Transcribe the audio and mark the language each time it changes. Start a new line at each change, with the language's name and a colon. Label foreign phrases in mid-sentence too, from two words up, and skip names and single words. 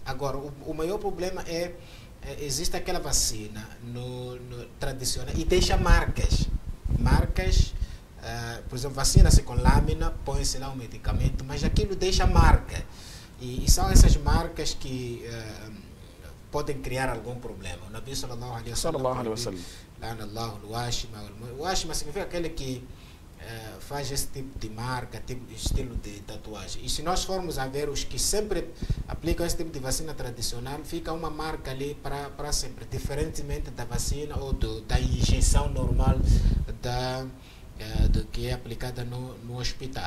Portuguese: Agora, o maior problema existe aquela vacina no tradicional e deixa marcas, por exemplo, vacina-se com lâmina, põe-se lá um medicamento, mas aquilo deixa marca. E são essas marcas que podem criar algum problema.
Arabic: O Nabi صلى الله عليه وسلم,
Portuguese: o washima significa aquele que faz esse tipo de marca, estilo de tatuagem. E se nós formos a ver os que sempre aplicam esse tipo de vacina tradicional, fica uma marca ali para sempre, diferentemente da vacina ou da injeção normal do que é aplicada no hospital.